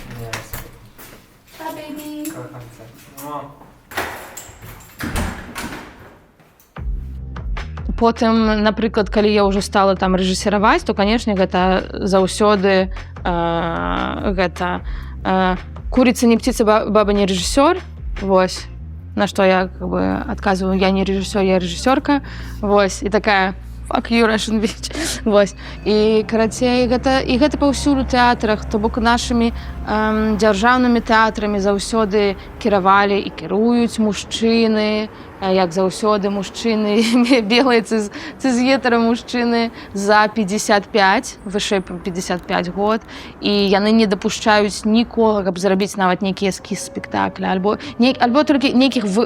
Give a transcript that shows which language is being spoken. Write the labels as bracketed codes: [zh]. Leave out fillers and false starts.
[pl] Nie, Pa, baby. kocham cię. No. [be] Потым, напрыклад, калі я ўжо стала там рэжысіраваць, то, канешне, гэта заўсёды гэта [ru] курица не птица, баба не режиссер. Вось. На что я как бы отказываю, я не режиссер, я режиссерка. [be] Вось. [ru] И такая, [en] fuck you, Russian bitch. [be] Вось. І, карацей, гэта паўсюль у тэатрах, то бок нашымі дзяржаўнымі тэатрамі заўсёды кіравалі і кіруюць мужчыны, як заўсёды мужчыны, белыя цызгетара мужчыны за 55, вышэй 55 год, і яны не дапушчаюць нікога, каб зрабіць нават нейкі эскіз спектакля, альбо толькі нейкіх